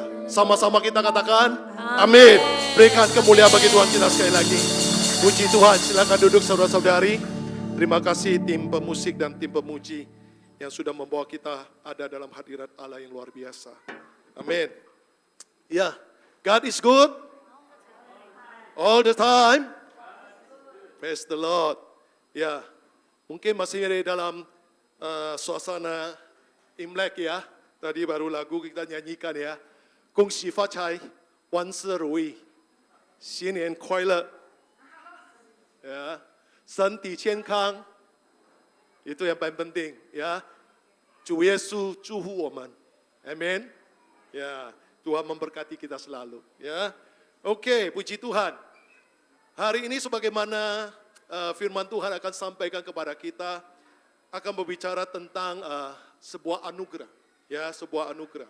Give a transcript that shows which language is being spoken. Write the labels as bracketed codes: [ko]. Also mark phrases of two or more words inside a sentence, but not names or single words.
[id] Sama-sama kita katakan, amin. Berikan kemuliaan bagi Tuhan kita sekali lagi. Puji Tuhan, silakan duduk saudara-saudari. Terima kasih tim pemusik dan tim pemuji yang sudah membawa kita ada dalam hadirat Allah yang luar biasa. Amin. Ya, [en] God is good all the time. Praise the Lord. [id] Ya, mungkin masih di dalam suasana Imlek ya. Tadi baru lagu kita nyanyikan ya. [zh] 恭喜发财，万事如意，新年快乐。Ya, 身体健康， [id] itu yang paling penting ya. [zh] 主耶稣祝福我们， [id] amin. Ya, Tuhan memberkati kita selalu ya. Oke, puji Tuhan. Hari ini sebagaimana firman Tuhan akan sampaikan kepada kita, akan berbicara tentang sebuah anugerah, ya, sebuah anugerah.